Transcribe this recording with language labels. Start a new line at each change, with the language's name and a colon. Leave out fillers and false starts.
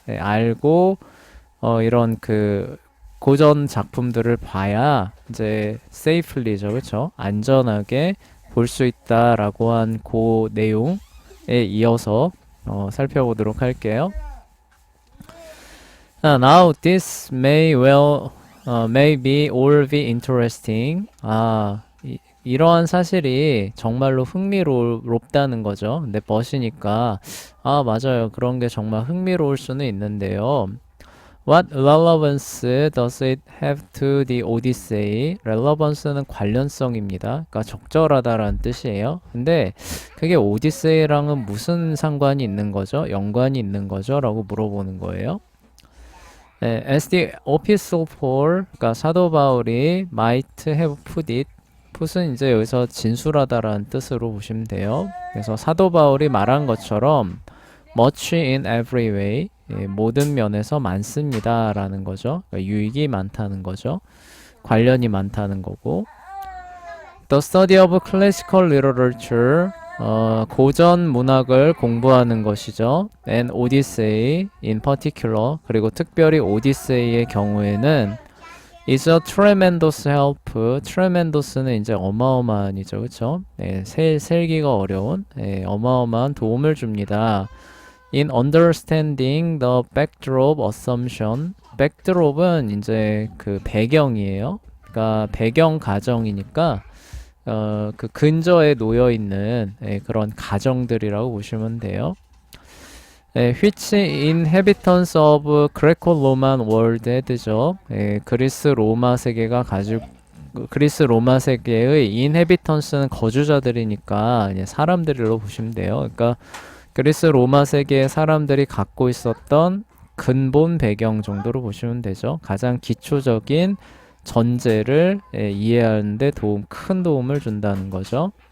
Korean: 알고 이런 그 고전 작품들을 봐야 이제 safely죠. 그쵸? 안전하게 볼 수 있다라고 한 그 내용에 이어서 살펴보도록 할게요.
English: Now this may be all be interesting.
Korean: 이러한 사실이 정말로 흥미롭다는 거죠. 근데 버시니까 맞아요. 그런 게 정말 흥미로울 수는 있는데요.
English: What relevance does it have to the Odyssey?
Korean: relevance는 관련성입니다. 그러니까 적절하다라는 뜻이에요. 근데 그게 오디세이랑은 무슨 상관이 있는 거죠? 연관이 있는 거죠? 라고 물어보는 거예요.
English: As the epistle Paul,
Korean: 그러니까 사도 바울이
English: might have put it, put
Korean: 은 이제 여기서 진술하다라는 뜻으로 보시면 돼요. 그래서 사도 바울이 말한 것처럼
English: much in every way,
Korean: 모든 면에서 많습니다 라는 거죠. 그러니까 유익이 많다는 거죠. 관련이 많다는 거고.
English: The study of classical literature,
Korean: 고전 문학을 공부하는 것이죠.
English: And Odyssey in particular,
Korean: 그리고 특별히 오디세이의 경우에는
English: is a tremendous help.
Korean: tremendous는 이제 어마어마한이죠. 그쵸? 세기가 어려운 어마어마한 도움을 줍니다.
English: In understanding the backdrop assumption.
Korean: backdrop은 이제 그 배경이에요. 그러니까 배경 가정이니까 그 근저에 놓여 있는 그런 가정들이라고 보시면 돼요.
English: which inhabitants of Greco-Roman world had죠.
Korean: 그리스 로마 세계가 가지고 그리스 로마 세계의 inhabitants는 거주자들이니까 사람들로 보시면 돼요. 그러니까 그리스 로마 세계의 사람들이 갖고 있었던 근본 배경 정도로 보시면 되죠. 가장 기초적인 전제를 이해하는데 큰 도움을 준다는 거죠.